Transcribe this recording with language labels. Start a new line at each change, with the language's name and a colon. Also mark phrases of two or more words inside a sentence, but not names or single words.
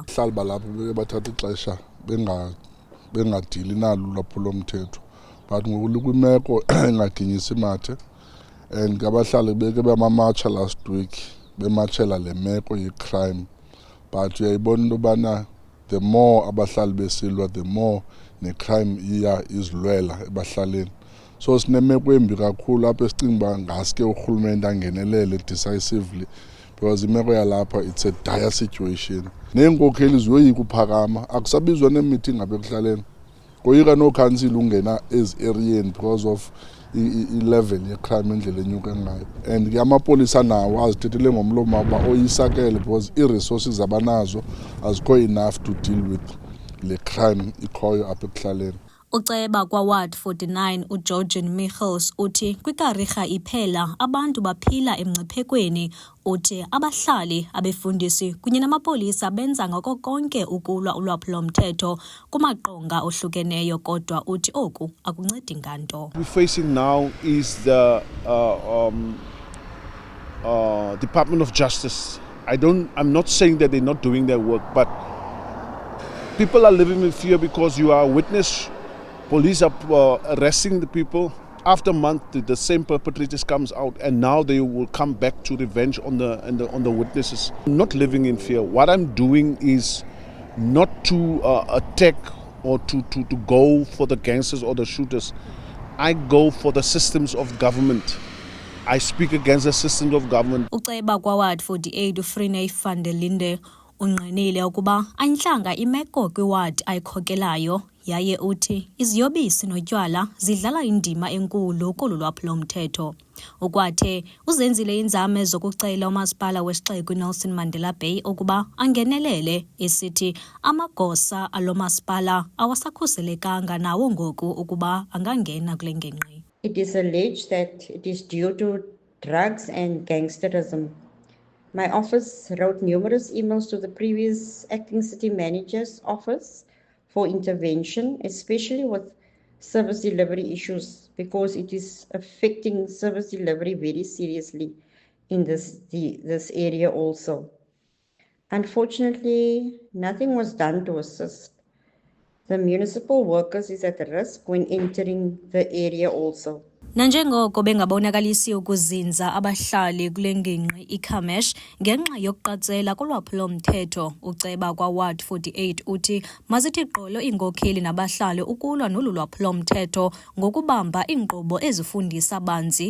Xhosa: Abahlali balapho bathatha ixesha bengadili nalo ulwaphulomthetho but ngoku kwimeko engaginyisi mathe. And abahlali beke bamamatsha
English: last week
Xhosa: bematshela le meko ye-crime, but uyayibona into yobana
English: the more
Xhosa: abahlali besilwa
English: the more
Xhosa: ne-crime iya izilwela ebahlaleni. So sinemeko embi kakhulu apho esicinga uba ngaske urhulumente angenelele
English: decisively because
Xhosa: imeko yalapha
English: it's a dire situation.
Xhosa: Neenkokheli ziyoyika uphakama, akusabizwa nemeeting apha ekuhlaleni, koyika nookhansili ungena ezi-eriyeni
English: because of
Xhosa: i-level ye-crime endlela enyuke ngayo. And ke amapolisa nawo azithethele ngomlomo uba oyisakele because ii-resources abanazo azikho
English: enough to deal with
Xhosa: le crime ikhoyo apha ekuhlaleni. Uceba kwaWard 49 uGeorgian Michels uthi kwikarika iphela abantu baphila emngciphekweni. Uthi abahlali, abefundisi kunye namapolisa benza ngako konke ukulwa ulwaphulomthetho kumaqonga ohlukeneyo, kodwa uthi oku akuncedi nganto.
English: We're facing now is the Department of Justice. I'm not saying that they're not doing their work, but people are living in fear because you are a witness. Police are arresting the people. After a month, the same perpetrators comes out, and now they will come back to revenge on the witnesses. I'm not living in fear. What I'm doing is not to attack or to go for the gangsters or the shooters. I go for the systems of government. I speak against the systems of government.
Xhosa: Uceba kwaWard 48 uFrene van der Linde unqinile ukuba ayintlanga imeko kwiward ayikhokelayo, yaye uthi iziyobisi notywala zidlala indima enkulu kolu lwaphulomthetho. Ukwathe uzenzile inzame zokucela umasipala wesixeko iNelson Mandela Bay ukuba angenelele, esithi amagosa alo masipala awasakhuselekanga nawo ngoku ukuba angangena kule ngingqi.
English: It is alleged that it is due to drugs and gangsterism. My office wrote numerous emails to the previous acting city manager's office for intervention, especially with service delivery issues, because it is affecting service delivery very seriously in this area also. Unfortunately, nothing was done to assist. The municipal workers is at risk when entering the area also.
Xhosa: Nanjengoko bengabonakalisi ukuzinza abahlali kule ngingqi iKamesh ngenxa yokuqatsela kolwaphulo-mthetho, uceba kwaWard 48 uthi mazithi gqolo iinkokheli nabahlali ukulwa nolu lwaphulo-mthetho ngokubamba iinkqubo ezifundisa banzi.